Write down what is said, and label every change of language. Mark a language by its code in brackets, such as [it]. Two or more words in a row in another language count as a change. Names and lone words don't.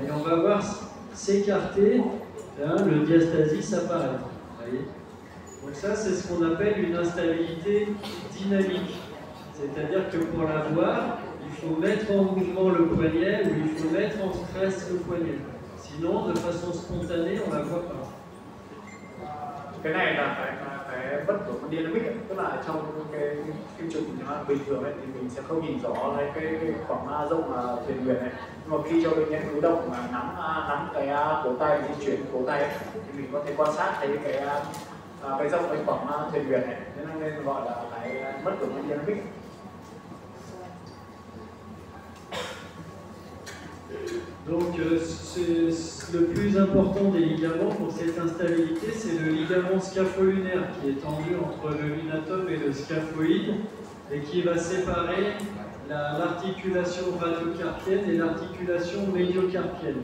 [fr] Et on va voir s'écarter, le diastasie s'apparaître. Voyez. Donc ça, c'est ce qu'on appelle une instabilité dynamique. C'est-à-dire que pour la voir, il faut mettre en mouvement le poignet ou il faut mettre en stress le poignet. Sinon, de façon spontanée, on ne la voit pas. [vi] Cái này là cái bất thường dynamic, tức là trong cái phim chụp bình thường ấy, thì mình sẽ không nhìn rõ cái khoảng rộng thuyền nguyệt này, nhưng mà khi cho bệnh nhân cử động mà nắm cái cổ tay, di chuyển cổ tay ấy, thì mình có thể quan sát thấy cái rộng cái khoảng thuyền nguyệt này, nên gọi là cái bất thường dynamic. [fr] Donc le plus important des ligaments pour cette instabilité, c'est le ligament scapho-lunaire qui est tendu entre le lunatum et le scaphoïde et qui va séparer l'articulation radiocarpienne et l'articulation médiocarpienne.